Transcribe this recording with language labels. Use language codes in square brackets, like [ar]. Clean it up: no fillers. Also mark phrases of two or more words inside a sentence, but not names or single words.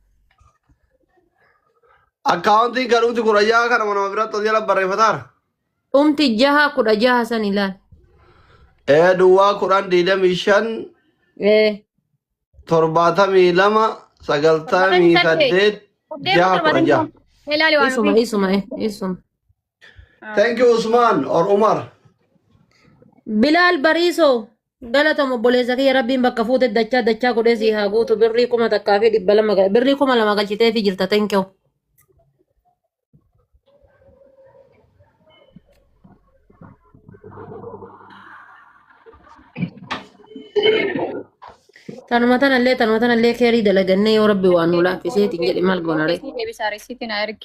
[om] Akkaawuntiin kan dhumti kudha jaha kana manama biratti ol jala barreeffataara. Dhumti jaha kudha jaha san ilaal. Duwwaa kudhan 25 72 98 jaha kudha jaha. Ilaali waan Isuma. [en] Thank you Usman or Umar. [om] Bilaal Bariisoo galatoom obboleessa kiyya rabbiin bakka fuute dachaa godhee si haa guutu birrii kuma takkaa fi birrii kuma lama galchitee fi jirta [en] thank you. [om] Tanuma tanallee keerii dalagannee yoo rabbi waan nu laaffiseetiin jedhe maal goonare. deebisaa resiitii na ergi.